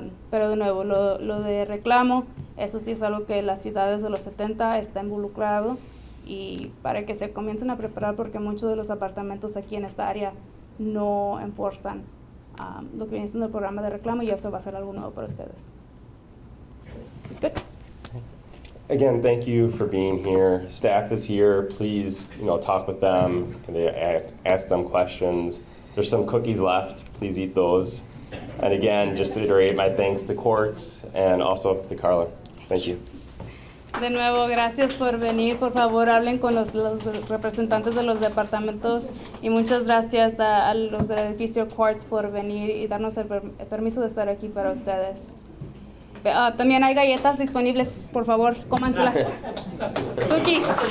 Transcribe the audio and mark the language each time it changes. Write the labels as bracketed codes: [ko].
[es] Pero de nuevo, lo de reclamo, eso sí es algo que las ciudades de los 70 está involucrado y para que se comiencen a preparar porque muchos de los apartamentos aquí en esta área no enforzan lo que viene siendo el programa de reclamo y eso va a ser algo nuevo para ustedes. [en] Good. Again, thank you for being here. Staff is here. Please, talk with them. Ask them questions. There's some cookies left. Please eat those. And again, just to reiterate my thanks to Courts and also to Carla. Thank you. [es] De nuevo, gracias por venir. Por favor, hablen con los representantes de los departamentos y muchas gracias a los del edificio Quartz por venir y darnos el permiso de estar aquí para ustedes. También hay galletas disponibles, por favor, cómanselas. Cookies.